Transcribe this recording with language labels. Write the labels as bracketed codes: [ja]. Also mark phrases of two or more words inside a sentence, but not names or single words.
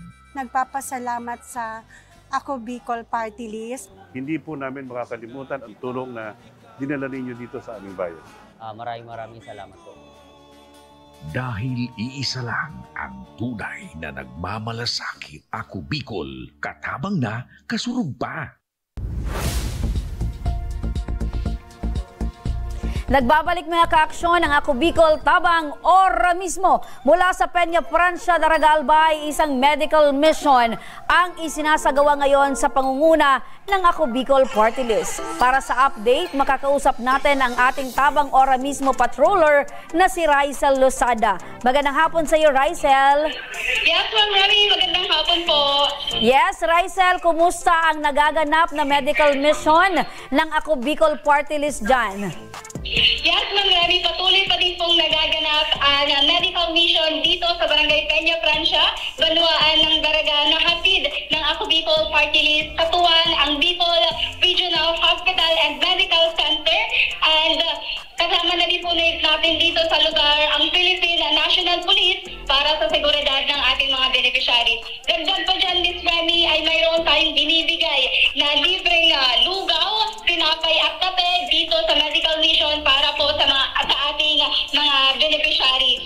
[tl] Nagpapasalamat sa Ako Bicol Party List. Hindi po namin makakalimutan ang tulong na dinala ninyo dito sa aming bayan. Maraming salamat po. Dahil iisa lang ang tunay na nagmamalasakit. [bik] Ako Bicol, katabang na, kasurug pa. [tl] Nagbabalik mga kaaksyon ang Ako Bicol Tabang ora mismo mula sa Peña Francia, Daraga Albay, isang medical mission ang isinasagawa ngayon sa pangunguna ng Ako Bicol Party List. Para sa update, makakausap natin ang ating Tabang ora mismo patroller na si Raisel Losada. Magandang hapon sa iyo, Raisel. Yes, Ma'am Remy. Magandang hapon po. Yes, Raisel, kumusta ang nagaganap na medical mission ng Ako Bicol Party List dyan? Yes, Ma'am Remy, patuloy pa din pong nagaganap ang medical mission dito sa Barangay Peña Francia, Banwaan ng Daraga, na hatid ng Ako Bicol Party List, katuwan ang Bicol Regional Hospital and Medical Center, and kasama na din po natin dito sa lugar ang Philippine National Police para sa seguridad ng ating mga beneficiaries. Dagdag pa dyan, Miss Remy, ay mayroon tayong binibigay na libreng lugaw, tinapay at kape dito sa medical mission para po sa ating mga beneficiaries.